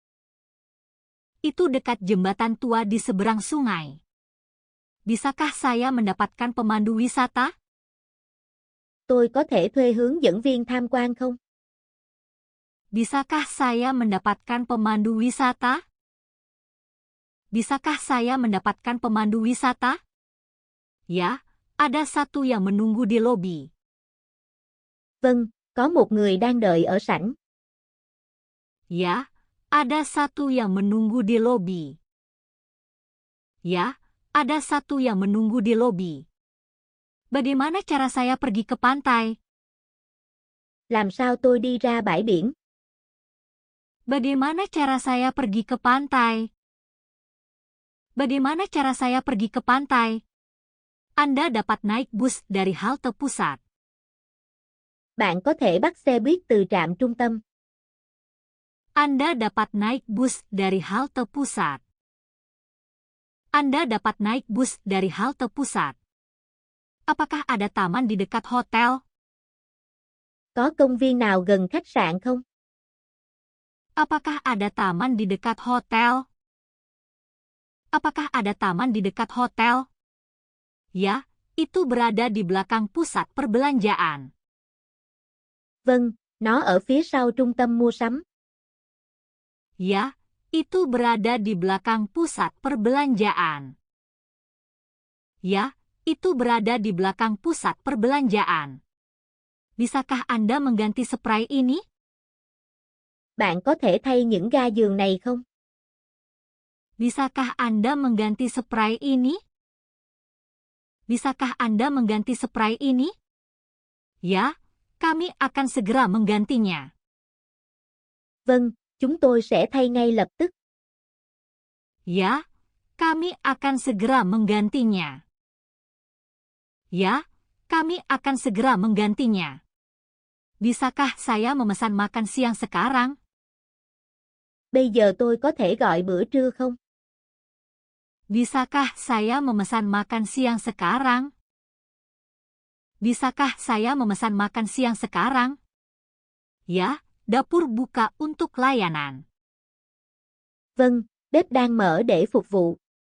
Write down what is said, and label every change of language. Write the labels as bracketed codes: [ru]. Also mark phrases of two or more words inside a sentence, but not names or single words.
[id] Itu dekat jembatan tua di seberang sungai. Bisakah saya mendapatkan pemandu wisata? [vi] Tôi có thể thuê hướng dẫn viên tham quan không? [id] Bisakah saya mendapatkan pemandu wisata? Bisakah saya mendapatkan pemandu wisata? Ya, ada satu yang menunggu di lobi. [vi] Vâng, có một người đang đợi ở sảnh. [id] Ya, ada satu yang menunggu di lobi. Ya, ada satu yang menunggu di lobi. Bagaimana cara saya pergi ke pantai? [vi] Làm sao tôi đi ra bãi biển? [id] Bagaimana cara saya pergi ke pantai? Bagaimana cara saya pergi ke pantai? Anda dapat naik bus dari halte pusat. [vi] Bạn có thể bắt xe buýt từ trạm trung tâm. [id] Anda dapat naik bus dari halte pusat. Anda dapat naik bus dari halte pusat. Apakah ada taman di dekat hotel? [vi] Có công viên nào gần khách sạn không? [id] Apakah ada taman di dekat hotel? Apakah ada taman di dekat hotel? Ya, itu berada di belakang pusat perbelanjaan. [vi] Vâng, nó ở phía sau trung tâm mua sắm. [id] Ya, itu berada di belakang pusat perbelanjaan. Ya, itu berada di belakang pusat perbelanjaan. Bisakah Anda mengganti spray ini? [vi] Bạn có thể thay những ga giường này không? [id] Bisakah Anda mengganti spray ini? Bisakah Anda mengganti spray ini? Ya, kami akan segera menggantinya. [vi] Vâng, chúng tôi sẽ thay ngay lập tức. [id] Ya, kami akan segera menggantinya. Ya, kami akan segera menggantinya. Bisakah saya memesan makan siang sekarang? [vi] Bây giờ tôi có thể gọi bữa trưa không? [id] Bisakah saya memesan makan siang sekarang? Bisakah saya memesan makan siang sekarang? Ya, dapur buka untuk layanan. [vi] Vâng, bếp đang mở để phục vụ.